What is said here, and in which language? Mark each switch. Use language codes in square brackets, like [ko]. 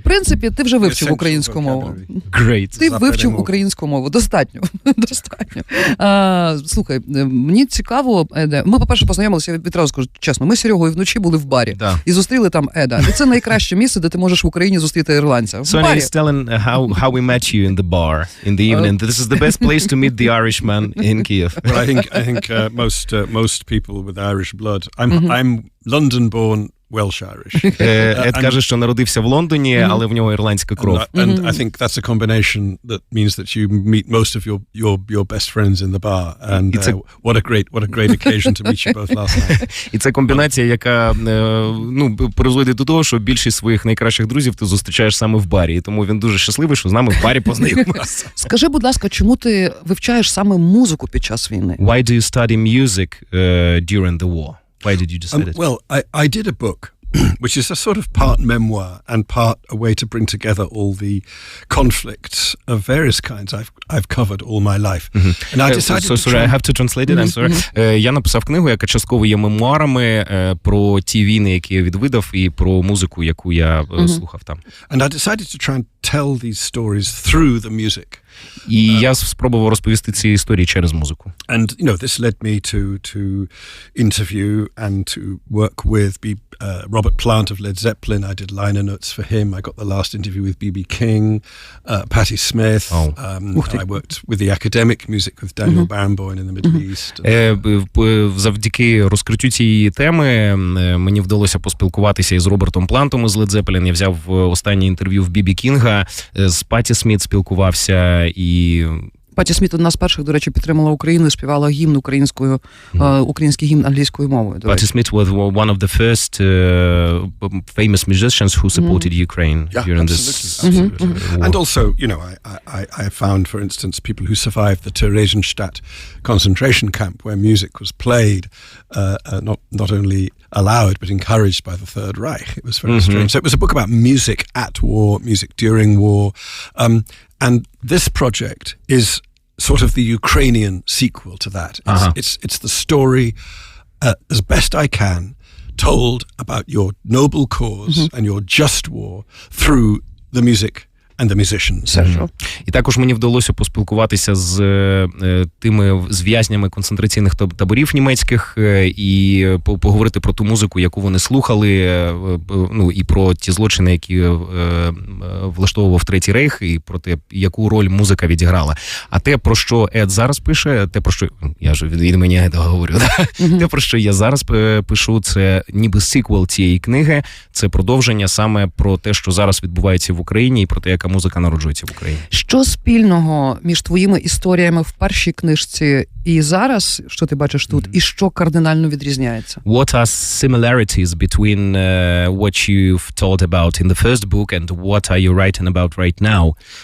[uk] В принципі, ти вже вивчив українську мову. [en] Great. [uk] Ти вивчив українську мову. Достатньо. Достатньо. Слухай, мені цікаво, Еде, ми, по-перше, познайомилися, я відразу скажу чесно, ми з Серегою вночі були в барі і зустріли там Еда. І це найкраще місце, де ти можеш в Україні зустріти ірландця. [en] Sonia is telling how we met you in the bar in the evening. This is the best place to meet the Irishman in Kyiv. I think most people with Irish blood. I'm London-born Welsh-Irish. [uk] Ед каже, що народився в Лондоні, але в нього ірландська кров. [en] And I think that's a combination that means that you meet most of your best friends in the bar. And what a great occasion to meet you both last night. [uk] І це комбінація, яка призводить до того, що більшість своїх найкращих друзів ти зустрічаєш саме в барі. І тому він дуже щасливий, що з нами в барі познайомився. Скажи, будь ласка, чому ти вивчаєш саме музику під час війни? [en] Why do you study music during the war? Why did you decide it? Well, I did a book, which is a sort of part memoir and part a way to bring together all the conflicts of various kinds I've covered all my life. And I decided I have to translate it, I'm sorry. [uk] Я написав книгу, яка частково є мемуарами про ті війни, які я відвидав, і про музику, яку я слухав там. [en] And I decided to try and tell these stories through the music. [uk] І я спробував розповісти ці історії через музику. [en] And this led me to interview and to work with Robert Plant of Led Zeppelin. I did liner notes for him. I got the last interview with B.B. King, Patti Smith. I worked with the academic music with Daniel Barenboim in the Middle East. [uk] Завдяки розкриттю цієї теми мені вдалося поспілкуватися із Робертом Плантом із Led Zeppelin. Я взяв останнє інтерв'ю в B.B. Кінга, з Патті Сміт спілкувався і... Патті Сміт одна з перших, до речі, підтримала Україну і співала гімн українською, український гімн англійською мовою. [en] Патті Сміт was one of the first famous musicians who supported Ukraine during this war. And also, I found, for instance, people who survived the Theresienstadt concentration camp where music was played, not only allowed but encouraged by the Third Reich. It was very strange. So it was a book about music at war, music during war. And this project is sort of the Ukrainian sequel to that. It's the story, as best I can, told about your noble cause and your just war through the music and the musicians. [uk] І також мені вдалося поспілкуватися з тими в'язнями концентраційних таборів німецьких і поговорити про ту музику, яку вони слухали, і про ті злочини, які влаштовував Третій Рейх, і про те, яку роль музика відіграла. А те, про що Ед зараз пише, те, про що я ж від імені Еда говорю, те, про що я зараз пишу, це ніби сиквел цієї книги, це продовження саме про те, що зараз відбувається в Україні, і про те, яка музика народжується в Україні. Що спільного між твоїми історіями в першій книжці і зараз, що ти бачиш тут, і що кардинально відрізняється? [en] What are similarities between what you've told about in the first book and what are you writing about right now?